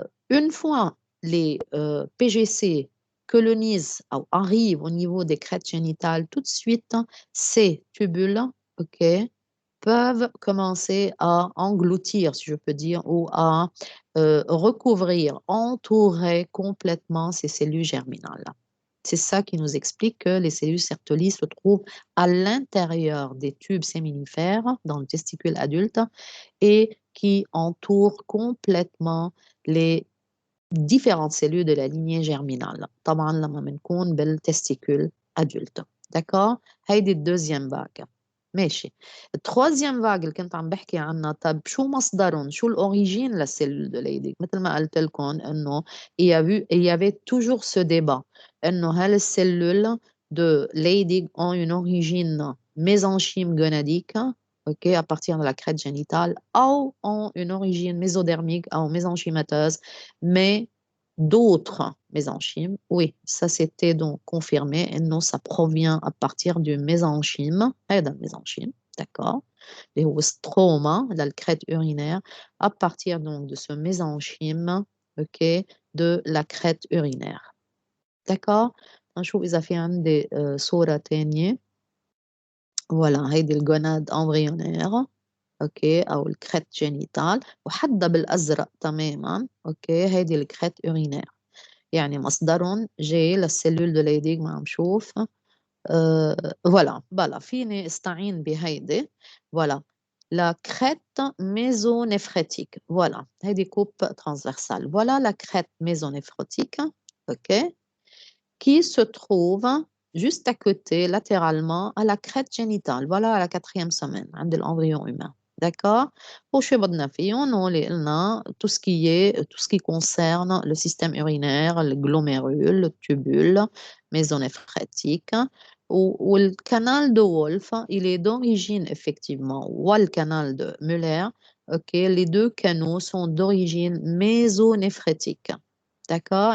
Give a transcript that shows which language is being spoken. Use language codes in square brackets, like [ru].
[fr] Une fois les PGC colonisent ou arrivent au niveau des crêtes génitales, tout de suite, ces tubules peuvent commencer à engloutir, si je peux dire, ou à recouvrir, entourer complètement ces cellules germinales. C'est ça qui nous explique que les cellules Sertoli se trouvent à l'intérieur des tubes séminifères dans le testicule adulte et qui entourent complètement les différentes cellules de la lignée germinale. [ar] طبعا لما بنكون بالتستيكول adulte. [fr] D'accord? [ar] هيدي الدوزيام vague. ماشي. التروازيام vague اللي كنت عم بحكي عنها طب شو مصدرهم؟ شو الأوريجين للسيلول de Leydig؟ مثل ما قلت لكم إنه [fr] il y avait toujours ce débat [ar] إنه هل السيلول de Leydig [fr] ont une origine mésenchyme gonadique OK, à partir de la crête génitale, ou ont une origine mésodermique ou mésenchymateuse, mais d'autres mésenchymes. Oui, ça c'était donc confirmé. Et non, ça provient à partir du mésenchyme. Mésenchyme, d'accord. Et au stroma, la crête urinaire, à partir donc de ce mésenchyme, ok, de la crête urinaire. d'accord. [ar] نشوف إذا في عندي صورة تانية. فوالا هيدي الجوناد امبريونير اوكي او الكريت جينيتال وحدها بالازرق تماما اوكي هيدي الكريت urinaire يعني مصدرهم جاي للسيلول دو ليديك ما عم شوف فوالا بلا فيني استعين بهيدي فوالا la crête mésonéphrétique. [fr] Voilà, هيدي coupe transversale. Voilà la crête mésonéphrétique, ok, qui se trouve juste à côté, latéralement, à la crête génitale. Voilà, à la 4e semaine, de l'embryon humain. D'accord? Pour chez tout ce qui concerne le système urinaire, le glomérule, le tubule mésonéphrétique, ou le canal de Wolff, il est d'origine effectivement, ou le canal de Muller, ok, les deux canaux sont d'origine mésonéphrétique. D'accord?